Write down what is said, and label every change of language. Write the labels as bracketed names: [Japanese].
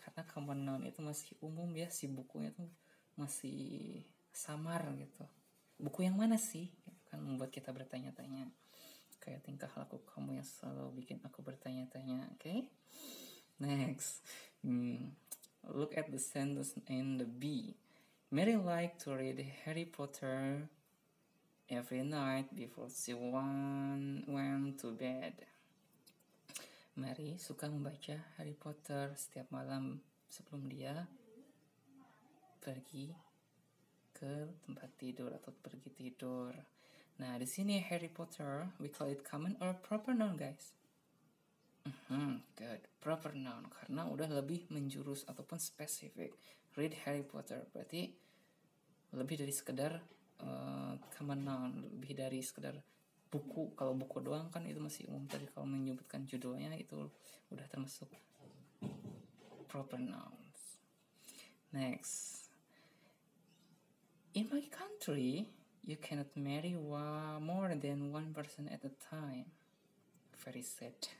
[Indonesian] Karena common noun itu masih umum ya, si bukunya tuh masih samar gitu. Buku yang mana sih? Kan membuat kita bertanya-tanya. Kayak tingkah laku kamu yang selalu bikin aku bertanya-tanya, okay? [English] Next, look at the sentence in the B. Mary liked to read Harry Potter every night before she went to bed. [Indonesian] Mary suka membaca Harry Potter setiap malam sebelum dia pergi ke tempat tidur atau pergi tidur. Nah, di sini [English] Harry Potter, we call it common or proper noun, guys? [Indonesian] Good, proper noun karena udah lebih menjurus ataupun spesifik. Read Harry Potter berarti lebih dari sekedar common noun, lebih dari sekedar buku. Kalau buku doang kan itu masih umum, tapi kalau menyebutkan judulnya itu udah termasuk proper nouns. [English] Next, in my country you cannot marry more than one person at a time. Very sad.